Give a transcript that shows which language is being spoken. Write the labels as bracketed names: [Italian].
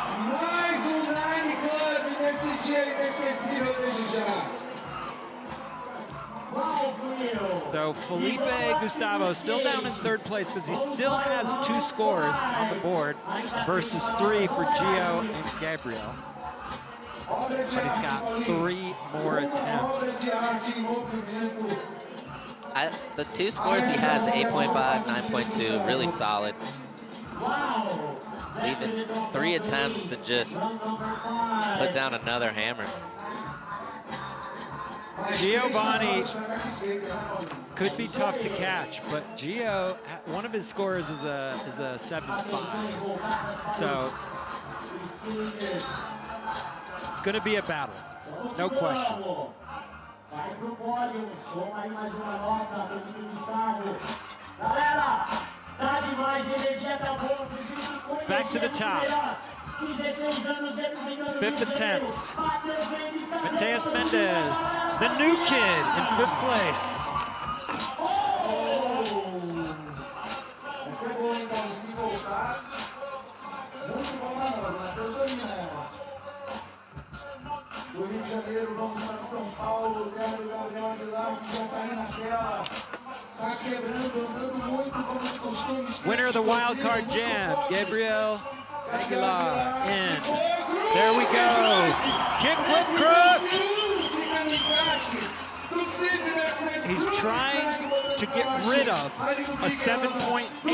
[Portuguese] Mais 9 Club nesse dia inesquecível desde já. [English] So Felipe Gustavo still down in 3rd place because he still has 2 scores on the board versus 3 for Gio and Gabriel. But he's got 3 more attempts. The 2 scores he has, 8.5, 9.2, really solid. Leaving 3 attempts to just put down another hammer. Giovanni could be tough to catch, but Gio, one of his scores is a 7.5. So it's going to be a battle, no question. [Portuguese] Vai pro pódio, soma aí mais uma nota, Felipe Gustavo. Galera, tá demais, energia tá boa. [English] Back to the top. 5th attempts. Mateus Mendes, the new kid, in 5th place. [Portuguese] Do Rio de Janeiro, vamos para São Paulo, o Gabriel de lá, que já está aí na tela. Está quebrando, andando muito como de costume. [English] Winner of the Wildcard Jam, Gabriel Aguilar in. There we go. Kickflip crook. He's trying to get rid of a 7.8.